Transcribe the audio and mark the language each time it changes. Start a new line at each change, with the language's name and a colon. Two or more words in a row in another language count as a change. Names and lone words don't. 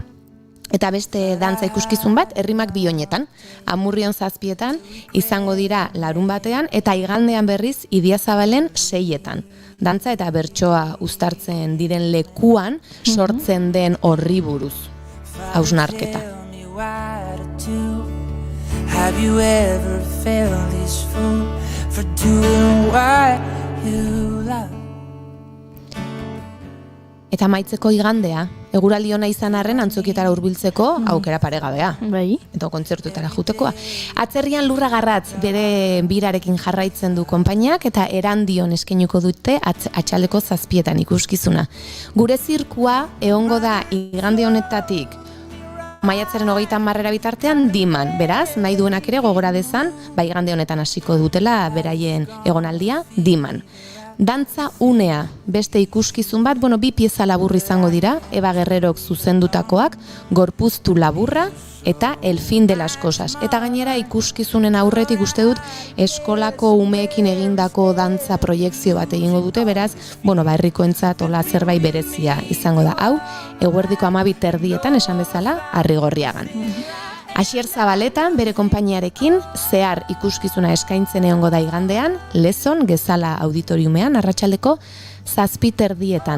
Basque: Eta beste dantza ikuskizun bat, Errimak Bioñetan, Amurrion 7etan, izango dira larun batean, eta igandean berriz Idiazabalen 6etan. Dantza eta bertsoa uztartzen diren lekuan sortzen den horri buruz. Hausnarketa.
English: Have you ever felt this fool for doing what you love?
Basque: Eta maitzeko igandea, eguraldi ona izan arren antzokietara hurbiltzeko aukera paregabea. Bai. Eta kontzertuetara jutekoa. Atzerrian Lurra Garratz bere birarekin jarraitzen du konpainiak eta Erandion eskainiko dute atxaldeko 7etan ikuskizuna. Gure zirkua egongo da igande honetatik maiatzaren 30 bitartean Diman. Beraz, nahi duenak ere gogora dezan, igande honetan hasiko dutela beraien egonaldia Diman. Dantza unea, beste ikuskizun bat, 2 pieza labur izango dira, Eva Guerrerok zuzendutakoak, Gorpuztu laburra eta El fin de las cosas. Eta gainera ikuskizunen aurretik uste dut eskolako umeekin egindako dantza proiekzio bat egingo dute, beraz, herrikoentzat hola zerbait berezia izango da. Hau, eguerdiko 12:00 esan bezala, Arrigorriagan. Asier Zabaletan, bere konpainiarekin, zehar ikuskizuna eskaintzen egongo da igandean, Lezon, Gezala auditoriumean, arratsaldeko 7:30.